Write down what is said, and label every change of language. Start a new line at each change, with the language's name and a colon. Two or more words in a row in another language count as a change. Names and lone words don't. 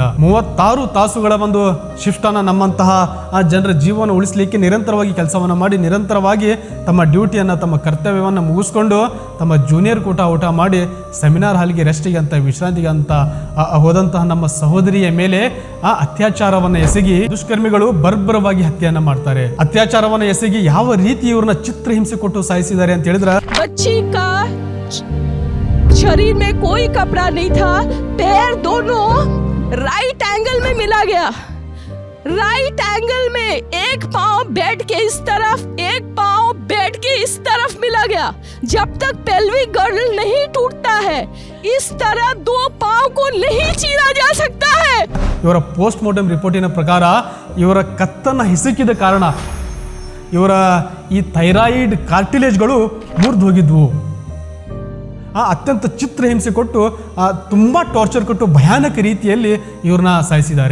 Kannada: 36 ತಾಸುಗಳ ಒಂದು ಶಿಫ್ಟನ್ನು ನಮ್ಮಂತಹ ಆ ಜನರ ಜೀವನ ಉಳಿಸಲಿಕ್ಕೆ ನಿರಂತರವಾಗಿ ಕೆಲಸವನ್ನು ಮಾಡಿ, ನಿರಂತರವಾಗಿ ತಮ್ಮ ಡ್ಯೂಟಿಯನ್ನು, ತಮ್ಮ ಕರ್ತವ್ಯವನ್ನು ಮುಗಿಸ್ಕೊಂಡು ತಮ್ಮ ಜೂನಿಯರ್ ಕೂಟ ಊಟ ಮಾಡಿ
English: seminar hall
Kannada: ರೆಸ್ಟಿಗೆ ಅಂತ, ವಿಶ್ರಾಂತಿಗೆ ಅಂತ ಹೋದಂತಹ ನಮ್ಮ ಸಹೋದರಿಯ ಮೇಲೆ ಆ ಅತ್ಯಾಚಾರವನ್ನು ಎಸಗಿ ದುಷ್ಕರ್ಮಿಗಳು ಬರ್ಬರವಾಗಿ ಹತ್ಯೆಯನ್ನು ಮಾಡ್ತಾರೆ. ಅತ್ಯಾಚಾರವನ್ನು ಎಸಗಿ ಯಾವ ರೀತಿ ಇವ್ರನ್ನ ಚಿತ್ರಹಿಂಸೆ ಕೊಟ್ಟು ಸಾಯಿಸಿದ್ದಾರೆ ಅಂತ ಹೇಳಿದ್ರೆ,
Hindi: शरीर में कोई कपड़ा नहीं था, पैर दोनों
English: right angle
Hindi: में मिला गया,
English: right angle
Hindi: में एक पांव बेड के इस तरफ, एक पांव बेड के इस तरफ मिला गया. जब तक
English: pelvic girl
Hindi: नहीं टूटता है, इस तरह 2 पांव को नहीं चीरा जा सकता है.
Kannada: ಇವರ
English: post mortem report
Kannada: ಪ್ರಕಾರ ಇವರ ಕತ್ತನ್ನು ಹಿಸುಕಿದ ಕಾರಣ ಇವರ ಈ
English: thyroid cartilages
Kannada: ಮುರಿದು ಹೋಗಿದ್ವು. ಅತ್ಯಂತ ಚಿತ್ರಹಿಂಸೆ ಕೊಟ್ಟು, ತುಂಬಾ ಟಾರ್ಚರ್ ಕೊಟ್ಟು ಭಯಾನಕ ರೀತಿಯಲ್ಲಿ ಇವ್ರನ್ನ ಸಾಯಿಸಿದ್ದಾರೆ.